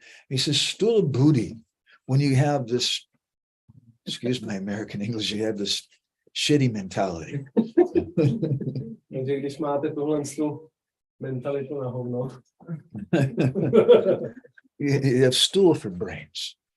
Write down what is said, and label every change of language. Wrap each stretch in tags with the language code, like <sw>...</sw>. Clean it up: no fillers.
<en>He says, stula buddhi, when you have this, excuse my American English, you have this shitty mentality.</en> <cs>Takže když máte tuhle mentalitu na hovno,</cs> <en>You have stool for brains.</en>